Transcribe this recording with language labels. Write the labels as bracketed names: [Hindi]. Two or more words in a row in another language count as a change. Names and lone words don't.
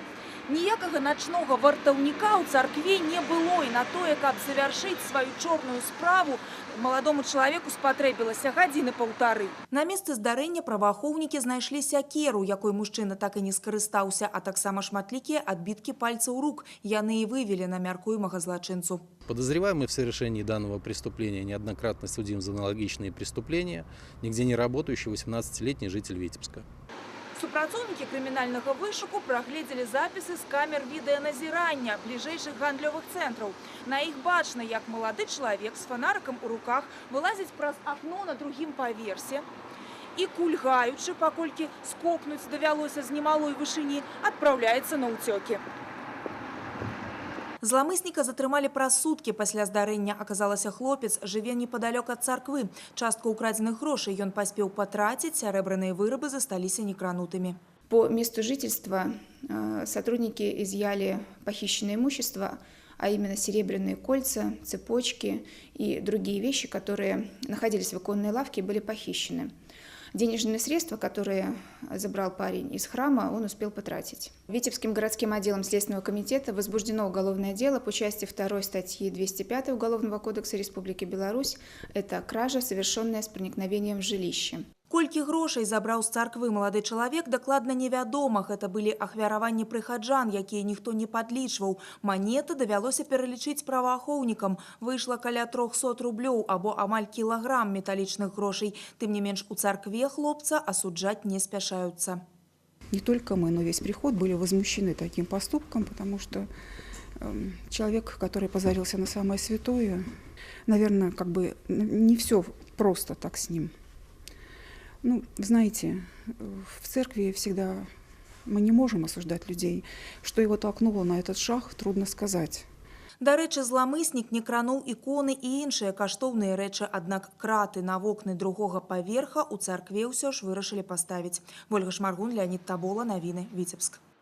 [Belarusian] Ніякага начнога вартаўніка ў царкве не было, і на тое, каб завяршыць сваю чорную справу, маладому чалавеку спатрэбілася гадзіны паўтары. На месцы здарэння праваахоўнікі знайшлі сякеру, якой мужчына так і не скарыстаўся, а таксама шматлікія адбіткі пальцаў рук. Яны і вывели на мяркуемага злачынцу. [Russian] Подозреваемый в совершении данного преступления неоднократно судим за аналогичные преступления, нигде не работающий 18-летний житель Витебска. [Belarusian] Супрацоўнікі крымінальнага вышуку прагледзелі запісы з камер відэаназірання бліжэйшых гандлёвых цэнтраў. На іх бачна, як малады чалавек з фонарыкам у руках вылазіць праз акно на другім паверсе і, кульгаючы, паколькі скокнуць давялося з немалой вышыні, адпраўляецца на ўцёкі. Зламысніка затрымалі праз суткі пасля здарэння. Аказалася, хлопец жыве непадалёк ад царквы. Частку украдзеных грошай ён паспеў патраціць, сярэбраныя вырабы засталіся некранутымі. [Russian] По месту жительства сотрудники изъяли похищенное имущество, а именно серебряные кольца, цепочки и другие вещи, которые находились в оконной лавке, были похищены. Денежные средства, которые забрал парень из храма, он успел потратить. Витебским городским отделом Следственного комитета возбуждено уголовное дело по части 2 статьи 205 Уголовного кодекса Республики Беларусь. Это кража, совершенная с проникновением в жилище. [Belarusian] Колькі грошай забраў з царквы малады чалавек, дакладна невядома. Гэта былі ахвяраванні прыхаджан, якія ніхто не падлічваў. Манеты давялося пералічыць праваахоўнікам. Выйшла каля 300 рублёў або амаль кілаграм металлічных грошай. Тым не менш, у царкве хлопца асуджаць не спяшаюцца. [Russian] Не только мы, но весь приход были возмущены таким поступком, потому что человек, который позарился на самое святое, наверное, не все просто так с ним. Ну, знаете, в церкви всегда мы не можем осуждать людей. Что его толкнуло на этот шаг, трудно сказать. [Belarusian] Дарэчы, зламыснік не крануў іконы і іншыя каштоўныя рэчы, аднак краты на вокны другога паверха ў царкве ўсё ж вырашылі паставіць. Ольга Шмаргун, Леонид Табола, навіны, Віцебск.